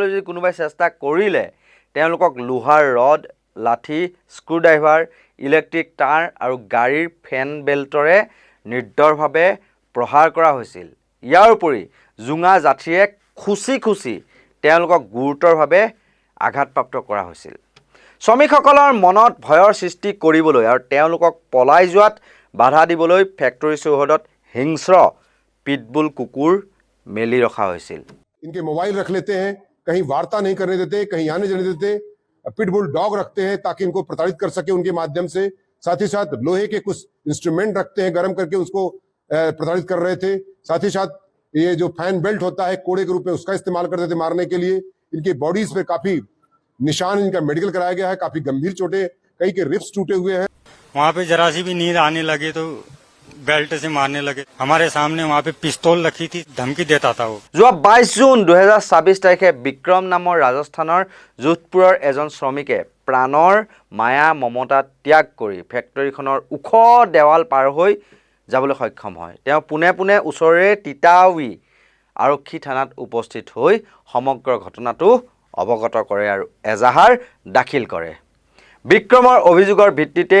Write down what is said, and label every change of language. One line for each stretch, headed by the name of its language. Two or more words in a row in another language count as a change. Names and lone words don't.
Assamese: যদি কোনোবাই চেষ্টা কৰিলে তেওঁলোকক লোহাৰ ৰড লাঠি স্ক্ৰুড্ৰাইভাৰ ইলেক্ট্ৰিক তাঁৰ আৰু গাড়ীৰ
English: fan belt
Assamese: নিৰ্দয়ভাৱে প্ৰহাৰ কৰা হৈছিল ইয়াৰ উপৰি জোঙা জাঠিৰে খুচি তেওঁলোকক গুৰুতৰভাৱে আঘাতপ্ৰাপ্ত কৰা হৈছিল শ্ৰমিকসকলৰ মনত ভয়ৰ সৃষ্টি কৰিবলৈ আৰু তেওঁলোকক পলাই যোৱাত বাধা দিবলৈ ফেক্টৰী চৌহদত হিংস্ৰ পিটবুল কুকুৰ মেলি ৰখা হৈছিল
Hindi: इनके मोबाइल रख लेते हैं कहीं वार्ता नहीं करने देते कहीं आने जाने देते
English: pitbull dog
Hindi: रखते हैं ताकि इनको प्रताड़ित कर सके उनके माध्यम से साथ ही साथ लोहे के कुछ इंस्ट्रूमेंट रखते हैं गर्म करके उसको प्रताड़ित कर रहे थे साथ ही साथ ये जो
English: fan belt
Hindi: होता है कोड़े के रूप में उसका इस्तेमाल करते थे मारने के लिए इनकी बॉडीज पे काफी निशान इनका मेडिकल कराया गया है काफी गंभीर चोटें कई के रिब्स टूटे हुए हैं वहाँ पे जरा सी भी नींद आने लगी तो बेल्ट से मारने लगे हमारे सामने वहाँ पे पिस्तौल रखी थी धमकी देता था वो
Assamese: যোৱা 22 জুন 2026 তাৰিখে বিক্ৰম নামৰ ৰাজস্থানৰ যোধপুৰৰ এজন শ্ৰমিকে প্ৰাণৰ মায়া মমতা ত্যাগ কৰি ফেক্টৰীখনৰ ওখ দেৱাল পাৰ হৈ যাবলৈ সক্ষম হয় তেওঁ পুনে ওচৰৰে তিতাউই আৰক্ষী থানাত উপস্থিত হৈ সমগ্ৰ ঘটনাটো অৱগত কৰে আৰু এজাহাৰ দাখিল কৰে বিক্ৰমৰ অভিযোগৰ ভিত্তিতে